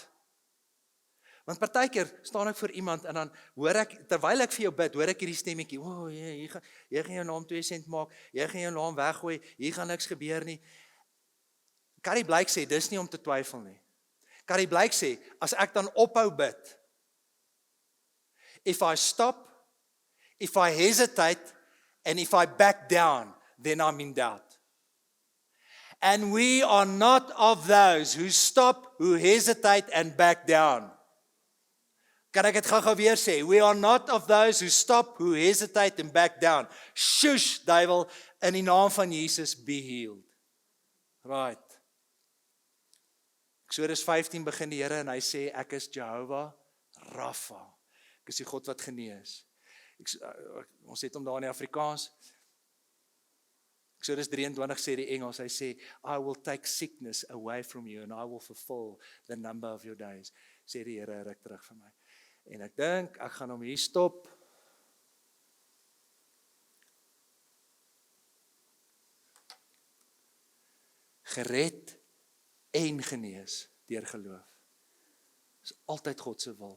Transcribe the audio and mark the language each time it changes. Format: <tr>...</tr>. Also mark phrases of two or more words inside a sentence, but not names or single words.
<af>Want partykeer staan ek voor iemand en dan hoor ek, terwyl ek vir jou bid, hoor ek hierdie stemmetjie, jy gaan jou naam 2 sent maak, jy gaan jou naam weggooi, hier gaan niks gebeur nie. Carrie Blake sê, dis nie om te twyfel nie. Carrie Blake sê, as ek dan ophou bid,</af> <en>if I stop, if I hesitate, and if I back down, then I'm in doubt. And we are not of those who stop, who hesitate and back down.</en> <af>Kan ek dit gou weer sê?</af> <en>We are not of those who stop, who hesitate and back down. Shush,</en> <af>duiwel, in die naam van Jesus,</af> <en>be healed. Right.</en> <af>Eksodus 15 begin die Here en hy sê, ek is Jehovah Rapha. Ek is die God wat genees. Ons het hom daar in die Afrikaans. Exodus 23 sê die Engels, hy sê,</af> <en>I will take sickness away from you and I will fulfill the number of your days.</en> <af>Sê die Here ruk terug vir my. En ek dink, ek gaan hom hier stop. Gered en genees deur geloof. Dis altyd God se wil.</af>